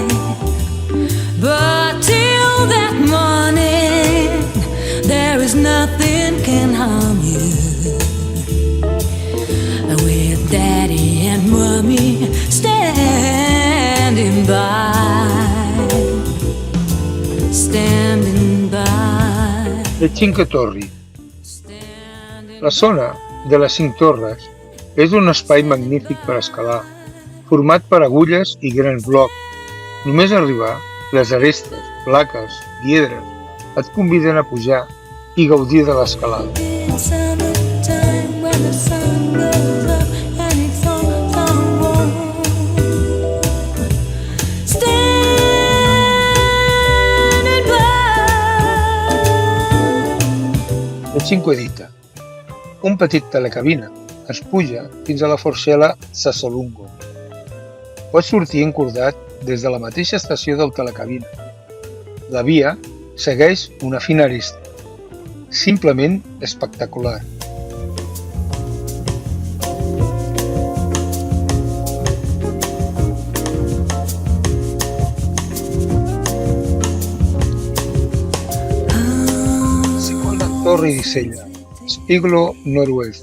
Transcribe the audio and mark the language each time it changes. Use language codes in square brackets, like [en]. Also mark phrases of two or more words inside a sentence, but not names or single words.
[en] But till that morning, there is nothing can harm you. With Daddy and Mommy standing by, standing by. [ca] Le Cinque Torri. La zona de les 5 torres és un espai magnífic per escalar, format per agulles i grans blocs. Només arribar, les arestes, plaques, guiedres, et conviden a pujar i gaudir de l'escalada. [en] In summertime when the sun goes up and it's all warm, standing by. [ca] La Cinquedita. Un petit telecabina es puja fins a la Forcella Sassolungo. Pots sortir encordat des de la mateixa estació del telecabina. La via segueix una fina aresta. Simplement espectacular. Seconda Torre di Sella, Spigolo Nord-oest.